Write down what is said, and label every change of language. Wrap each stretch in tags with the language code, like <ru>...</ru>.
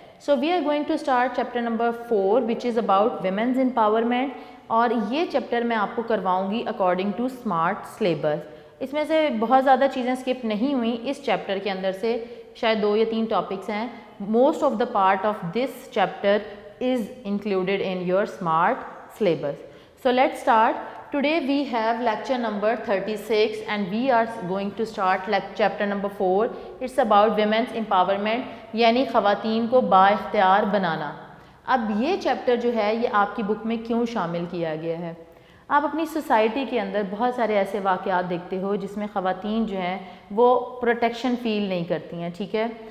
<en>so we are going to start chapter number 4 which is about women's empowerment,</en> <ur>اور یہ chapter میں آپ کو کرواؤں گی</ur> <en>According to smart syllabus.</en> <ur>اس میں سے بہت زیادہ چیزیں اسکپ نہیں ہوئیں اس چیپٹر کے اندر سے، شاید 2 یا 3 ٹاپکس ہیں.</ur> <en>Most of the part of this chapter is included in your smart syllabus. So let's start. Today we have lecture number 36 and we are going to start chapter number 4. It's about women's empowerment</en> <ur>یعنی خواتین کو با اختیار بنانا. اب یہ chapter جو ہے یہ آپ کی بک میں کیوں شامل کیا گیا ہے؟ آپ اپنی سوسائٹی کے اندر بہت سارے ایسے واقعات دیکھتے ہو جس میں خواتین جو ہیں وہ پروٹیکشن فیل نہیں کرتی ہیں، ٹھیک ہے.</ur>